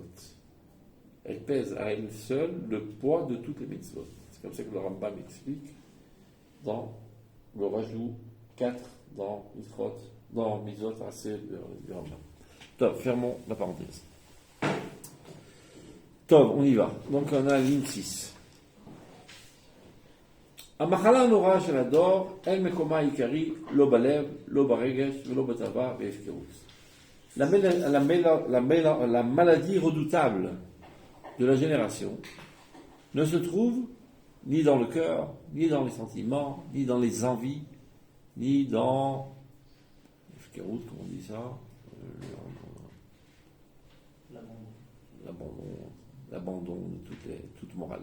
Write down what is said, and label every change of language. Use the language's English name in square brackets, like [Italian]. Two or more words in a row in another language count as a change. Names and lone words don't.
[French] Elle pèse à elle seule le poids de toutes les mitzvot. C'est comme ça que le Rambam explique dans le Rajou 4, dans Mitzvot assez du Rambam. Top, fermons la parenthèse. Top, on y va. Donc on a la ligne 6. [Hebrew] המחלה הנוראה של הדור, אין מקומה העיקרי, לא בלב, לא ברגש ולא בטבע והפקרות. [French] La maladie redoutable de la génération ne se trouve ni dans le cœur, ni dans les sentiments, ni dans les envies, ni dans l'efkerout, comment on dit ça, l'abandon de toute morale.